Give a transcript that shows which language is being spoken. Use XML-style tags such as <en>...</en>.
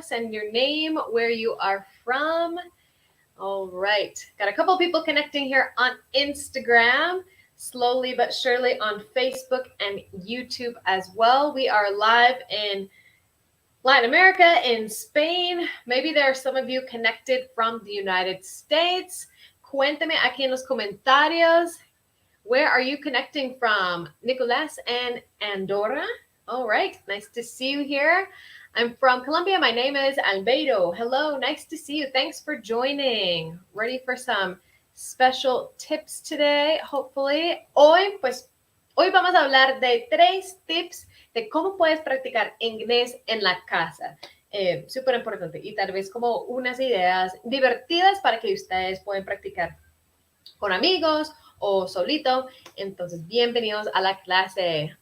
<en>Send your name, where you are from. All right, got a couple people connecting here on Instagram, slowly but surely on Facebook and YouTube as well. We are live in Latin America, in Spain. Maybe there are some of you connected from the United States.</en> <es>Cuéntame aquí en los comentarios.</es> <en>Where are you connecting from? Nicolás and Andorra. All right, nice to see you here. I'm from Colombia. My name is Albedo. Hello, nice to see you. Thanks for joining. Ready for some special tips today, hopefully.</en> <es>Hoy vamos a hablar de 3 tips de cómo puedes practicar inglés en la casa. Súper importante. Y tal vez como unas ideas divertidas para que ustedes puedan practicar con amigos o solito. Entonces, bienvenidos a la clase.</es>